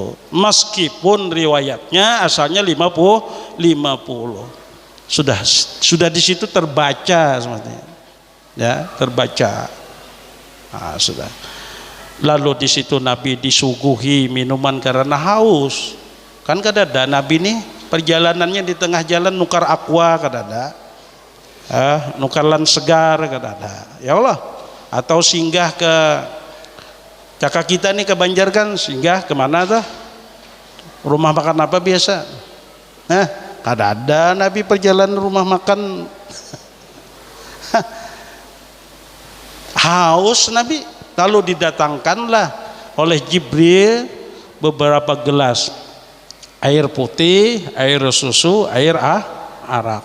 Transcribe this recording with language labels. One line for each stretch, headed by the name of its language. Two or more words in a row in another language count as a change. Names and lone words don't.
Indonesian: Meskipun riwayatnya asalnya 50. Sudah di situ terbaca semuanya. Ya, terbaca. Nah, sudah. Lalu di situ Nabi disuguhi minuman karena haus.
Banjar: Kan kadada Nabi nih perjalanannya di tengah jalan nukar aqua kadada. Nukar lan segar kadada.
Arabic: يا الله.
Indonesian: Atau singgah ke Caka kita nih ke Banjarkan, singgah kemana tuh? Rumah makan apa biasa? Kadada Nabi perjalanan rumah makan haus Nabi, lalu didatangkanlah oleh Jibril beberapa gelas air putih, air susu, air arak.